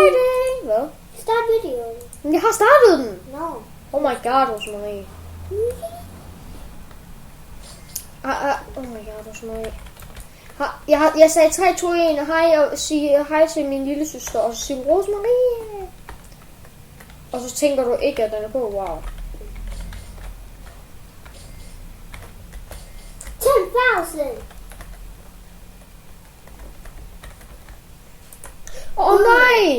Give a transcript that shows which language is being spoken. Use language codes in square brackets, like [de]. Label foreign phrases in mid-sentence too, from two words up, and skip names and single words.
[da] Hvad? Start videoen. Men jeg har startet den. [en] No. Oh my god, Rosemarie. Oh my god, Rosemarie. [da] Jeg sagde 3, 2, 1 og hej, og sige hej til min lille søster, og så siger Rosemarie. Og så tænker du ikke, at den er på. Wow. 10,000. Åh nej!